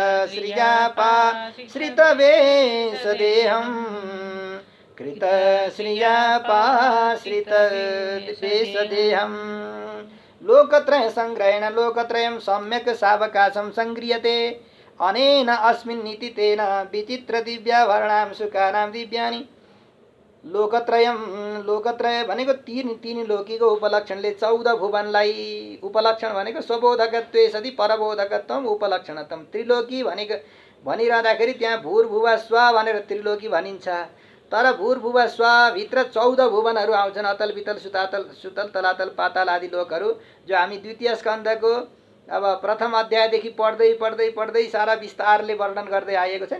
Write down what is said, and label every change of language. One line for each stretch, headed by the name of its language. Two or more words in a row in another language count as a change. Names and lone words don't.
Sanskrit: श्रितवेशदेहं कृत श्रियापाश्रितवेशदेहं लोकत्रय सङ्ग्रहेण लोकत्रयं सम्यक् सावकाशं सङ्ग्रियते अनेन अस्मिन् नीति तेन विचित्र दिव्याभरणां सुकानां दिव्यानि।
Nepali: लोकत्रय भनेको तीन लोकीको उपलक्षणले 14 भुवनलाई, उपलक्षण भनेको
Sanskrit: स्वबोधकत्वे सति परबोधकत्वम उपलक्षणतम।
Nepali: त्रिलोकी भनेको भनिरहँदाखेरि त्यहाँ
Sanskrit: भूर्भुव स्व
Nepali: भनेर त्रिलोकी भनिन्छ। तर भूर्भुव स्वभित्र 14 भुवनहरू आउँछन्, अतल वितल सुतल तलातल पाताल आदि लोकहरू, जो हामी द्वितीय स्कन्धको अब प्रथम अध्यायदेखि पढ्दै सारा विस्तारले वर्णन गर्दै आएको छ नि।